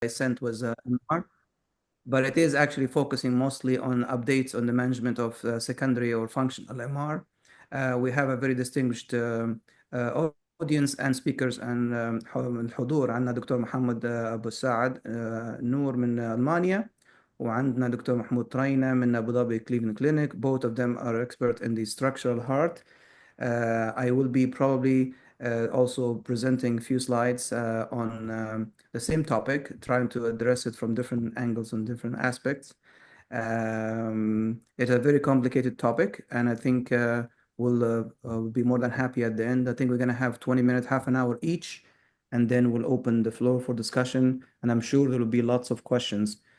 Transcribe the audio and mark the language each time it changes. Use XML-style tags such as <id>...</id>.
<en>I sent was MR, but it is actually focusing mostly on updates on the management of secondary or functional MR. We have a very distinguished audience and speakers and</en> <ar>الحضور. عندنا دكتور محمد أبو الساعد نور من ألمانيا، وعندنا دكتور محمود طرينة من أبو ظبي Cleveland Clinic.</ar> <en>Both of them are expert in the structural heart. I will be probably also presenting a few slides on the same topic, trying to address it from different angles and different aspects. It's a very complicated topic, and I think we'll be more than happy at the end. I think we're going to have 20 minutes, half an hour each, and then we'll open the floor for discussion, and I'm sure there will be lots of questions.</en>